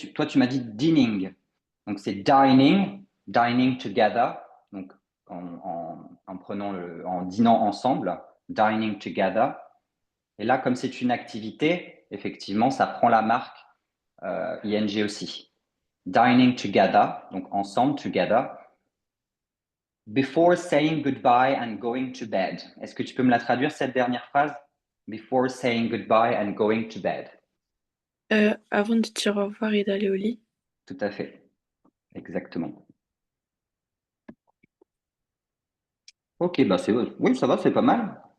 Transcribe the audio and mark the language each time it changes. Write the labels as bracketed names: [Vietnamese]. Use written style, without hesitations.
[French] Toi, tu m'as dit dining. Donc c'est dining, [English] dining together. [French] Donc en prenant en dînant ensemble, [English] dining together. [French] Et là, comme c'est une activité, effectivement, ça prend la marque ing aussi. [English] Dining together, [French] donc ensemble, [English] together. Before saying goodbye and going to bed. [French] Est-ce que tu peux me la traduire, cette dernière phrase? [English] Before saying goodbye and going to bed. [French] Avant de dire au revoir et d'aller au lit. Tout à fait. Exactement. Ok, bah c'est oui, ça va, c'est pas mal.